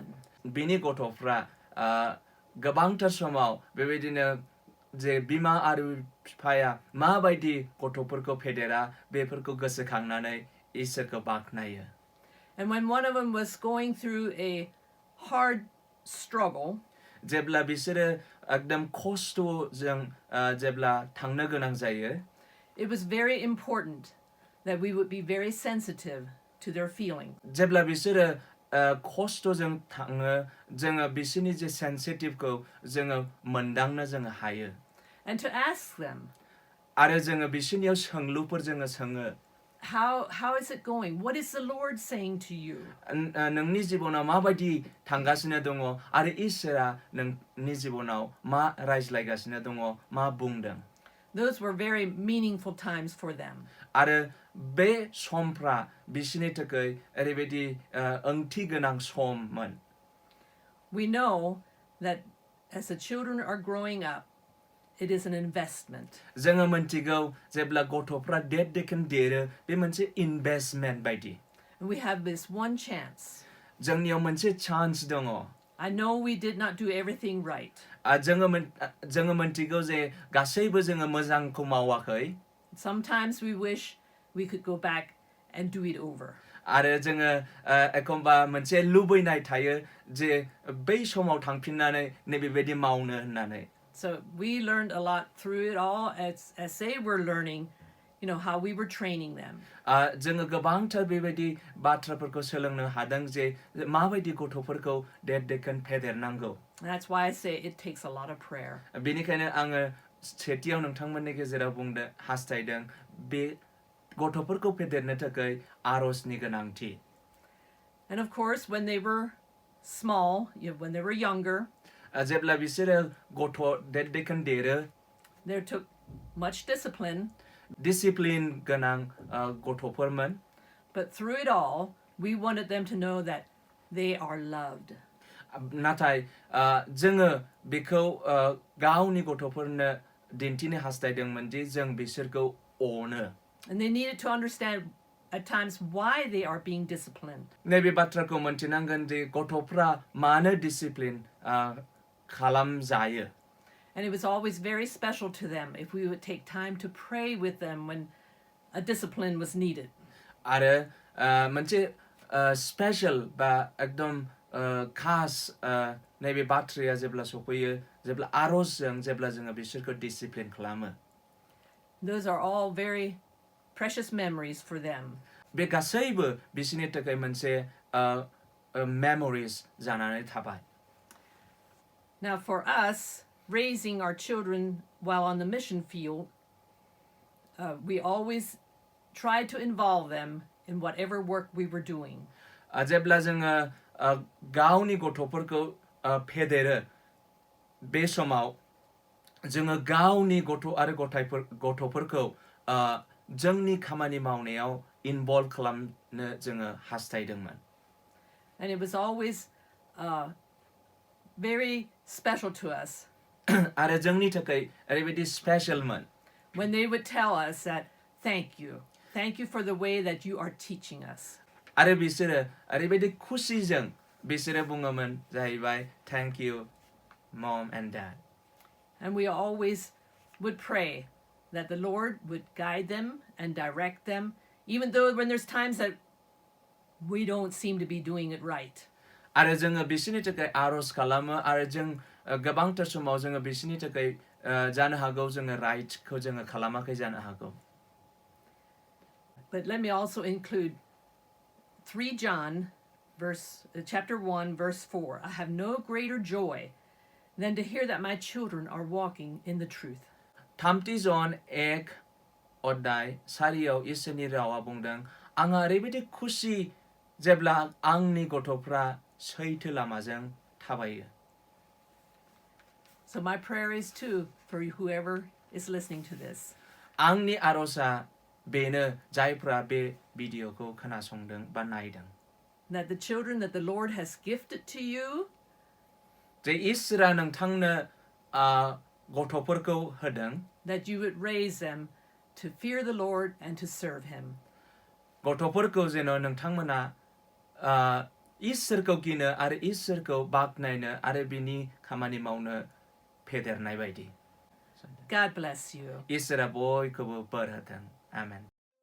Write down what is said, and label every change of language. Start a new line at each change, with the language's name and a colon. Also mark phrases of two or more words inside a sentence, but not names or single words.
Bodo: बिनि गथ'फ्रा गोबांथार समाव बेबायदिनो जे बिमा आरो बिफाया माबायदि गथ'फोरखौ फेदेरा बेफोरखौ गोसोखांनानै इसोरखौ बाख्नायो.
English: And when one of them was going through a hard struggle,
Bodo: जेब्ला बिसोरो एकदम खस्थ'जों जेब्ला थांनो गोनां जायो,
English: it was very important that we would be very sensitive to their feeling.
Bodo: जेब्ला बिसोरो खस्थ'जों थाङो जोङो बिसोरनि जे सेन्सिटिभखौ जोङो मोनदांनो जोङो हायो.
English: And to ask them,
Bodo: आरो जोङो बिसोरनियाव सोंलुफोर जोङो सोङो.
English: How is it going? What is the Lord saying to you?
Bodo: नोंनि जिबनाव माबायदि थांगासिनो दङ आरो इसोरा नोंनि जिबनाव मा रायज्लायगासिनो दङ, मा बुंदों.
English: Those were very meaningful times for them.
Bodo: आरो बे समफ्रा बिसोरनि थाखाय ओरैबायदि ओंथि गोनां सममोन.
English: We know that as the children are growing up, it is an investment.
Bodo: जोङो मोनथिगौ जेब्ला गथ'फ्रा देरदेखोन देरो बे मोनसे इनभेस्टमेन्ट बायदि.
English: And we have this one chance.
Bodo: जोंनियाव मोनसे चान्स दङ.
English: I know we did not do everything right.
Bodo: जोङो मोनथिगौ जे गासैबो जोङो मोजांखौ मावाखै.
English: Sometimes we wish we could go back and do it over.
Bodo: आरो जोङो एखमबा मोनसे लुबैनाय थायो जे बै समाव थांफिननानै नैबेबायदि मावनो होननानै.
English: So we learned a lot through it all as they were learning, how we were training them.
Bodo: जोङो गोबांथार बेबायदि बाथ्राफोरखौ सोलोंनो हादों जे माबायदि गथ'फोरखौ देरदेखोन फेदेरनांगौ.
English: That's why I say it takes a lot of prayer.
Bodo: बेनिखायनो आङो सेथियाव नोंथांमोननि गेजेराव बुंनो हास्थायदों बे गथ'फोरखौ फेदेरनो थाखाय आरजनि गोनांथि.
English: And of course, when they were small, when they were younger,
Bodo: जेब्ला बिसोरो गथ' देरदेखोन देरो,
English: there took much discipline.
Bodo: डिसिप्लिन गोनां गथ'फोरमोन.
English: But through it all, we wanted them to know that they are loved.
Bodo: नाथाय जोङो बेखौ गावनि गथ'फोरनो दिन्थिनो हास्थायदोंमोन दि जों बिसोरखौ अनो.
English: And they needed to understand at times why they are being disciplined.
Bodo: नैबे बाथ्राखौ मोनथिनांगोन दि गथ'फ्रा मानो डिसिप्लिन खालामजायो.
English: And it was always very special to them if we would take time to pray with them when a discipline was needed.
Bodo: आरो मोनसे स्पेशल बा एकदम खास नैबे बाथ्राया जेब्ला सफैयो जेब्ला आरजजों जेब्ला जोङो बिसोरखौ डिसिप्लिन खालामो.
English: Those are all very precious memories for them.
Bodo: बे गासैबो बिसोरनि थाखाय मोनसे मेमोरिज जानानै थाबाय.
English: Now for us, raising our children while on the mission field, we always tried to involve them in whatever work we were doing.
Bodo: जेब्ला जोङो गावनि गथ'फोरखौ फेदेरो बे समाव जोङो गावनि गथ' आरो गथ'फोरखौ जोंनि खामानि मावनायाव इनभल्भ खालामनो जोङो हास्थायदोंमोन.
English: And it was always very special to us.
Bodo: आरो जोंनि थाखाय ओरैबायदि स्पेशलमोन.
English: When they would tell us that, thank you for the way that you are teaching us.
Bodo: आरो बिसोरो ओरैबायदि खुसिजों बिसोरो बुङोमोन जाहैबाय
English: thank you mom and dad. And we always would pray that the Lord would guide them and direct them, even though when there's times that we don't seem to be doing it right.
Bodo: आरो जोङो बिसोरनि थाखाय आरज खालामो आरो जों गोबांथार समाव जोङो बिसोरनि थाखाय जानो हागौ जोङो राइटखौ जोङो खालामाखै जानो हागौ.
English: But let me also include 3 John chapter 1 verse 4. I have no greater joy than to hear that my children are walking in the truth.
Bodo: 3 जन 1 अध्याय 4 इसोरनि रावा बुंदों आंहा ओरैबायदि खुसि जेब्ला आंनि गथ'फ्रा सैथो लामाजों थाबायो.
English: So my prayer is too for whoever is listening to this.
Bodo: आंनि आरजआ बेनो जायफ्रा बे भिडिअखौ खोनासंदों बा नायदों.
English: that the children that the Lord has gifted to you,
Bodo: जे इसोरा नोंथांनो गथ'फोरखौ होदों,
English: that you would raise them to fear the Lord and to serve him.
Bodo: गथ'फोरखौ जेन' नोंथांमोना इसोरखौ गिनो आरो इसोरखौ बाख्नायनो आरो बिनि खामानि मावनो फेदेरनाय बायदि.
English: God bless you.
Bodo: इसोरा बयखौबो बोर होथों. आमेन.